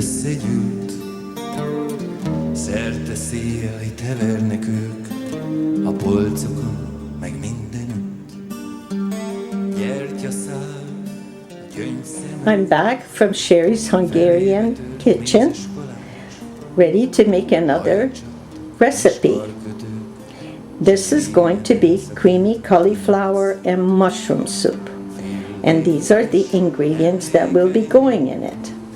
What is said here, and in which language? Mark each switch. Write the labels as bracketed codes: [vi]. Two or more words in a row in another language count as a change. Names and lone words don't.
[hu] összegyűlt, szerte széjjel hevernek ők, a polcokon, meg mindenütt. Gyertyaszál, gyöngyszem. [en] I'm back from Sherry's Hungarian kitchen, ready to make another recipe. This is going to be creamy cauliflower and mushroom soup. And these are the ingredients that will be going in it.